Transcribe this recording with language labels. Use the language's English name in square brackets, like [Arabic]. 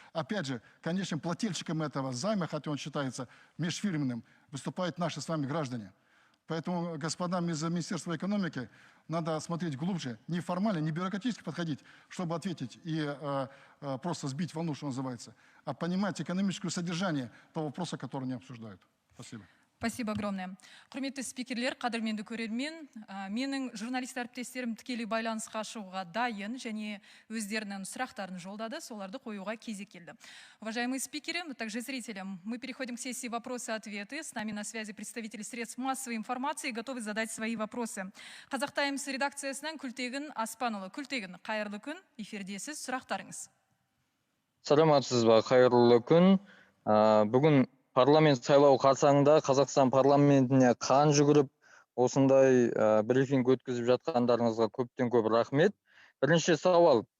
[Russian] Опять же, конечным плательщиком этого займа, хотя он считается межфирменным, выступают наши с вами граждане. Поэтому, господам из Министерства экономики, надо смотреть глубже, не формально, не бюрократически подходить, чтобы ответить и просто сбить волну, что называется, а понимать экономическое содержание того вопроса, который они обсуждают. Спасибо. Спасибо огромное. [Kazakh] Құрметті спикерлер, қадірменді көрермен, менің журналист әріптестерім тікелей байланысқа шығуға дайын және өздерінің сұрақтарын жолдады, соларды қоюға кезек келді. [Russian] Уважаемые спикеры, а также зрители, мы переходим к сессии вопросы-ответы. С нами на связи представители средств массовой информации, готовы задать свои вопросы. [Kazakh] Қазақ Таймс редакциясынан Күлтегін Аспанұлы. Күлтегін, қайырлы күн, эфирдесіз, сұрақтарыңыз. Саламатсыз ба, қайырлы күн. Бүгін парламент сайлау қарсаңында Қазақстан парламентіне қан жүгіріп, осындай брифинг өткізіп жатқандарыңызға көптен көп рахмет. Бірінші сауал.